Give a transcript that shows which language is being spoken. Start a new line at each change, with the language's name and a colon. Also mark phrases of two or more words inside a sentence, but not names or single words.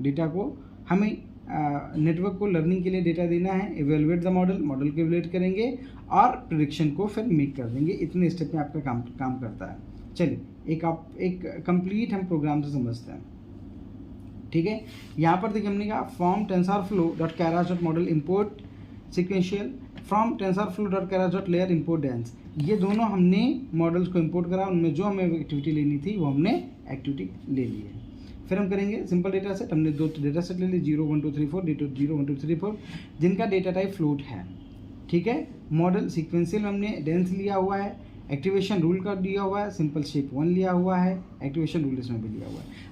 Hindi: डेटा को हमें नेटवर्क को लर्निंग के लिए डेटा देना है।
English: evaluate the model
Hindi: को इवेलुएट करेंगे और प्रेडिक्शन को फिर मेक कर देंगे। इतने स्टेप में आपका काम करता है। चलिए एक कंप्लीट हम प्रोग्राम से समझते हैं, ठीक है। यहाँ पर देखिए हमने कहा
English: from TensorFlow.keras.model import sequential, from TensorFlow.keras.layer import dense.
Hindi: ये दोनों हमने मॉडल्स को इंपोर्ट करा, उनमें जो हमें एक्टिविटी लेनी थी वो हमने एक्टिविटी ले ली है। फिर हम करेंगे
English: simple data set.
Hindi: हमने दो
English: data set
Hindi: ले लिए, 0 1 2 3 4, 0 1 2 3 4, जिनका
English: data type
Hindi: फ्लोट है, ठीक है।
English: model sequential
Hindi: हमने डेंस लिया हुआ है,
English: activation rule
Hindi: का दिया हुआ है,
English: simple shape
Hindi: 1 लिया हुआ है,
English: activation rule
Hindi: इसमें भी लिया हुआ है।